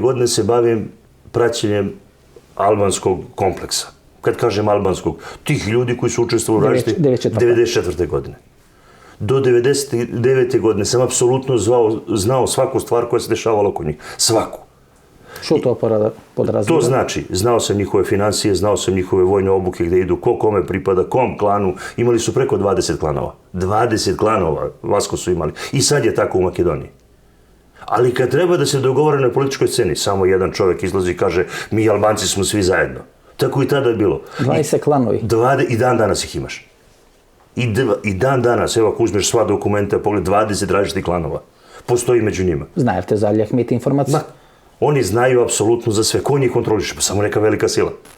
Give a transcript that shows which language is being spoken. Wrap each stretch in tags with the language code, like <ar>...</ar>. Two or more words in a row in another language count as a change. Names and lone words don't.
<sr>година се бавим праќењем албанског комплекса. Кад кажем албанског, тих луѓе кои се учествувале во 94. година. До 99. година сам апсолутно знao сваку ствар која се дешавала околу нив. Сваку.</sr> <mk>Што тоа подразбира?</mk> <sr>То значи, знao sam njihove financije, znao sam njihove vojne obuke gde idu, ko kome pripada, kom klanu. Imali su preko 20 klanova. 20 klanova Vasko su imali. I sad je tako u Makedoniji. Ali kad treba da se dogovore na političkoj sceni, samo jedan čovjek izlazi i kaže mi Albanci smo svi zajedno. Tako i tada je bilo. 20 klanovi. I dan danas ih imaš. I dan danas, evo ako uzmeš sva dokumenta, pogled 20 različitih klanova. Postoji među njima.</sr> <mk>Знаете за Али Ахмет информации?</mk> <sr>Ma, oni znaju apsolutno za sve. Ko njih kontroliše? Pa samo neka velika sila.</sr>